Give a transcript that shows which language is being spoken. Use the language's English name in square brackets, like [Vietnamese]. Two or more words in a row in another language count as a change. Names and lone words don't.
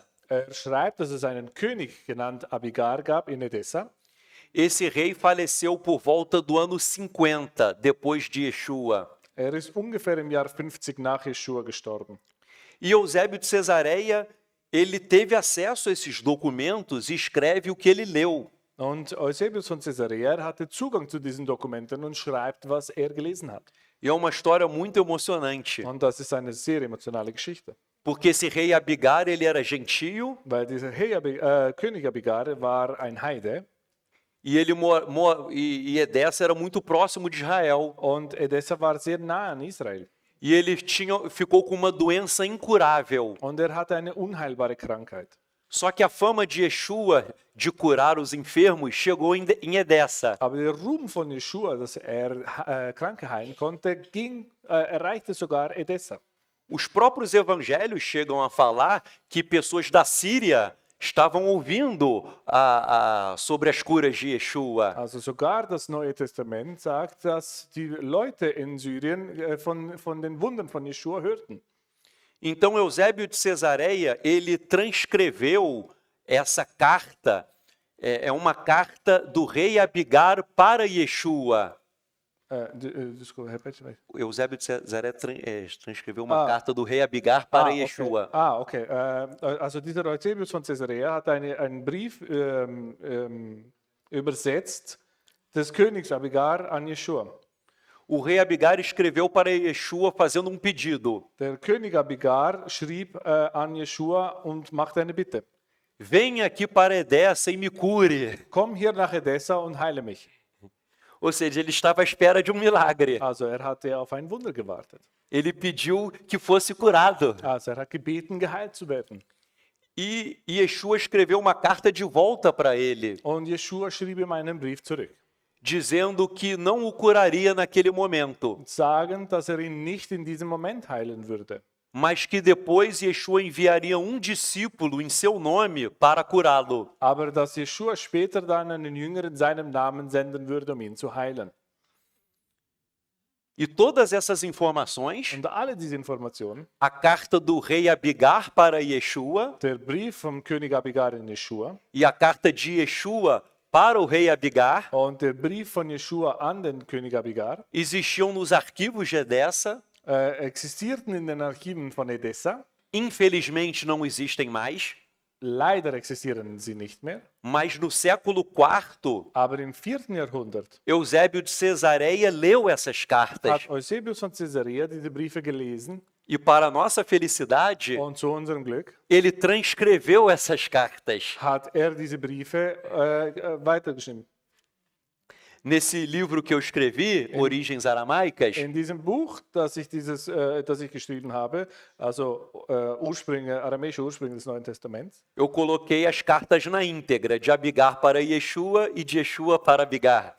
[German] Er schreibt, dass es einen König genannt Abigar gab in Edessa. [Portuguese] Esse rei faleceu por volta do ano 50, depois de Yeshua. [German] Er ist ungefähr im Jahr 50 nach Jeschua gestorben. [Portuguese] E Eusébio de Cesareia, ele teve acesso a esses documentos e escreve o que ele leu. [German] Und Eusebius von Caesarea hatte Zugang zu diesen Dokumenten und schreibt, was er gelesen hat. [Portuguese] E é uma história muito emocionante, [German] Und das ist eine sehr emotionale Geschichte. [Portuguese] porque esse rei Abigar, ele era gentio [German] Weil dieser König Abigar war ein Heide [Portuguese] e e Edessa era muito próximo de Israel. [German] und Edessa war sehr nah an Israel. [Portuguese] E ele ficou com uma doença incurável. [German] Und er hatte eine unheilbare Krankheit. [Portuguese] Só que a fama de Yeshua de curar os enfermos chegou em Edessa. [German] Aber der Ruhm von Jeschua, dass er Kranke heilen konnte, erreichte sogar Edessa. [Portuguese] Os próprios evangelhos chegam a falar que pessoas da Síria estavam ouvindo sobre as curas de Yeshua. [German] Also sogar das Neue Testament sagt, dass die Leute in Syrien von den Wundern von Jeschua hörten. [Portuguese] Então Eusébio de Cesareia, ele transcreveu essa carta, é uma carta do rei Abigar para Yeshua. Desculpa, repete. Eusébio de Cesareia transcreveu uma carta do rei Abigar para Yeshua. Okay. [German] Also dieser Eusebius von Caesarea hat einen Brief übersetzt des Königs Abigar an Jeschua. [Portuguese] O rei Abigar escreveu para Yeshua fazendo pedido. [German] Der König Abigar schrieb an Jeschua und machte eine Bitte. [Portuguese] Venha aqui para Edessa e me cure. [German] Komm hier nach Edessa und heile mich. [Portuguese] Ou seja, ele estava à espera de um milagre. [German] Also er hatte auf ein Wunder gewartet. [Portuguese] Ele pediu que fosse curado. [German] Also er hat gebeten, geheilt zu werden. [Portuguese] E Yeshua escreveu uma carta de volta para ele, [German] Und Jeschua schrieb ihm einen Brief zurück, [Portuguese] dizendo que não o curaria naquele momento, [German] sagend, dass er ihn nicht in diesem Moment heilen würde, [Portuguese] mas que depois Yeshua enviaria um discípulo em seu nome para curá-lo. [German] aber dass Jeschua später dann einen Jünger in seinem Namen senden würde, ihn zu heilen. [Portuguese] E todas essas informações, [German] Und alle diese Informationen, [Portuguese] a carta do rei Abigar para Yeshua [German] der Brief vom König Abigar in Jeschua [Portuguese] e a carta de Yeshua para o rei Abigar, [German] und der Brief von Jeschua an den König Abigar [Portuguese] existiam nos arquivos de Edessa. [German] existierten in den Archiven von Edessa. [Portuguese] Infelizmente não existem mais, [German] Leider existieren sie nicht mehr. [Portuguese] mas no século IV, [German] Aber im 4. Jahrhundert [Portuguese] Eusébio de Cesareia leu essas cartas. [German] hat Eusebius von Caesarea diese Briefe gelesen [Portuguese] E para nossa felicidade, [German] und zu unserem Glück [Portuguese] ele transcreveu essas cartas. [German] hat er diese Briefe weitergeschrieben. [Portuguese] Nesse livro que eu escrevi, Origens Aramaicas, [German] In diesem Buch, das ich geschrieben habe, also aramäische Ursprünge des Neuen Testaments, [Portuguese] eu coloquei as cartas na íntegra, de Abigar para Yeshua e de Yeshua para Abigar.